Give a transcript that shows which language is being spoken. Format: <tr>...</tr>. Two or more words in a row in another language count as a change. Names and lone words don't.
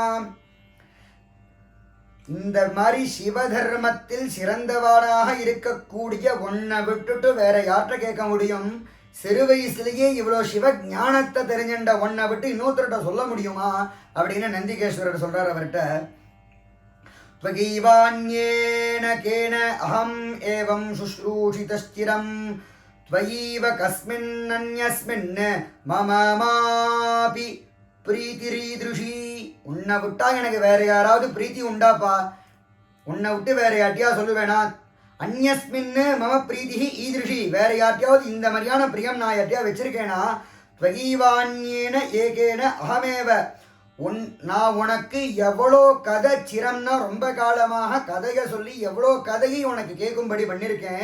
<ta>இந்த மாதிரி சிவதர்மத்தில் சிறந்தவானாக இருக்கக்கூடிய உன்னை விட்டுட்டு வேற யார்கிட்ட கேட்க முடியும்? சிறு வயசுலேயே இவ்வளோ சிவ ஞானத்தை தெரிஞ்சின்ற ஒன்றை விட்டு இன்னொருத்தர்கிட்ட சொல்ல முடியுமா அப்படின்னு நந்திகேஸ்வரர் சொல்றார் அவர்கிட்ட.</ta> <sa>त्वयैवान्येन केन अहम् एवं शुश्रूषितश्चिरं त्वयैव कस्मिन्नन्यस्मिन् मम मापि प्रीतिरीदृशी.</sa> <ta>உன்னை விட்டா எனக்கு வேற யாராவது பிரீத்தி உண்டாப்பா? உன்னை விட்டு வேற யார்ட்டியா சொல்லுவேனா?</ta> <sa>अन्यस्मिन् मम प्रीति ईदृशी,</sa> <ta>வேற யார்ட்டையாவது இந்த மாதிரியான பிரியம் நான் யார்ட்டையா வச்சிருக்கேனா?</ta> <sa>त्वयैवान्येन केन अहमेव,</sa> <ta>நான் உனக்கு எவ்வளோ கதை சிரம்னா ரொம்ப காலமாக கதையை சொல்லி எவ்வளோ கதையை உனக்கு கேட்கும்படி பண்ணியிருக்கேன்.</ta>